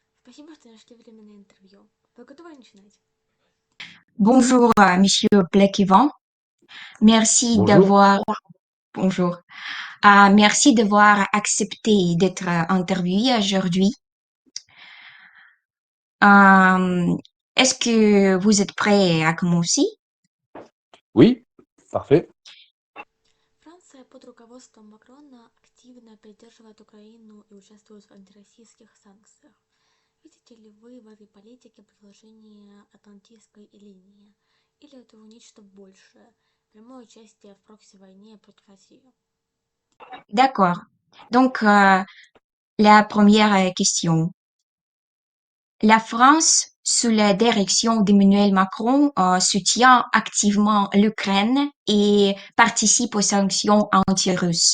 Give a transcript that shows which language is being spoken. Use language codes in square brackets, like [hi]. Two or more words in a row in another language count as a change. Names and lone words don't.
[ru] Спасибо, что нашли время на интервью. Вы готовы начинать? [fr] Bonjour, Monsieur Black-Yvan. Merci Bonjour. d'avoir, bonjour. Merci d'avoir accepté d'être interviewé aujourd'hui. Euh, Est-ce que vous êtes prêt à commencer? Oui, parfait. [ru] Франция под руководством Макрона активно поддерживает Украину и участвует в антироссийских санкциях. Видите ли вы в этой политике продолжение Атлантической линии? Или это нечто большее? Прямое участие в прокси-войне против России? [fr] D'accord. Donc, la première question. La France, sous la direction d'Emmanuel Macron, soutient activement l'Ukraine et participe aux sanctions anti-russes.